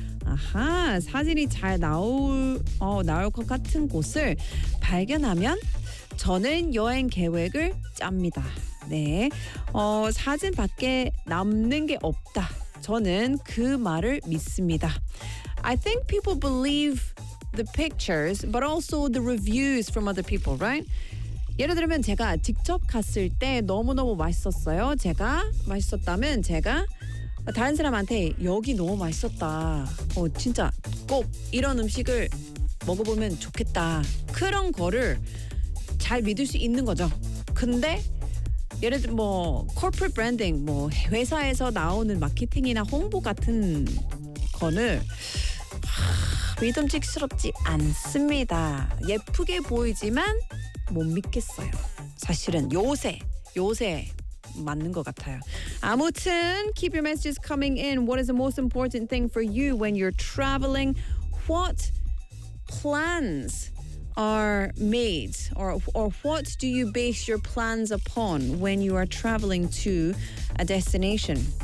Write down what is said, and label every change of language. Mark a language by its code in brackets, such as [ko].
[ko] 아하, 사진이 잘 나올 것 같은 곳을 발견하면 저는 여행 계획을 짭니다. 네, 사진밖에 남는 게 없다. 저는 그 말을 믿습니다. [en] I think people believe the pictures, but also the reviews from other people, right? [ko] 예를 들면 제가 직접 갔을 때 너무너무 맛있었어요. 제가 맛있었다면 제가 다른 사람한테 여기 너무 맛있었다. 진짜 꼭 이런 음식을 먹어보면 좋겠다. 그런 거를 잘 믿을 수 있는 거죠. 근데 예를 들어 뭐 [en] corporate branding, [ko] 뭐 회사에서 나오는 마케팅이나 홍보 같은 거는 믿음직스럽지 않습니다. 예쁘게 보이지만 못 믿겠어요. 사실은 요새 맞는 것 같아요. 아무튼 [en] keep your messages coming in. What is the most important thing for you when you're traveling? What plans are made or what do you base your plans upon when you are traveling to a destination?